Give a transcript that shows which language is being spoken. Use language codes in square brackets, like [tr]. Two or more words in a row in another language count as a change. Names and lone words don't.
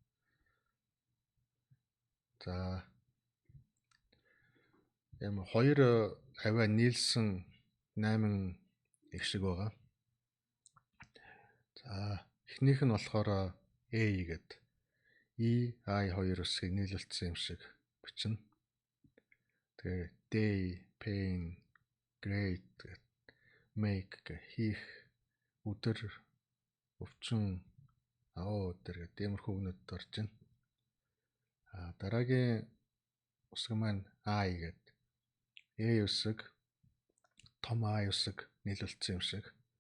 [mn] За юм хоёр аваа нийлсэн 8 их шиг байгаа. За эхнийх нь болохоор A гэд E I хоёр үсгийг нийлүүлсэн юм шиг бичнэ. Тэгээ [en] day, pain, great [mn] гэд make гэ хийх, өдөр, өвчин, өдөр гэдэг иймэрхүү үгнүүд орж байна. Дараагийн үсэг маань I гэд A үсэг, том I үсэг нийлүүлсэн юм шиг.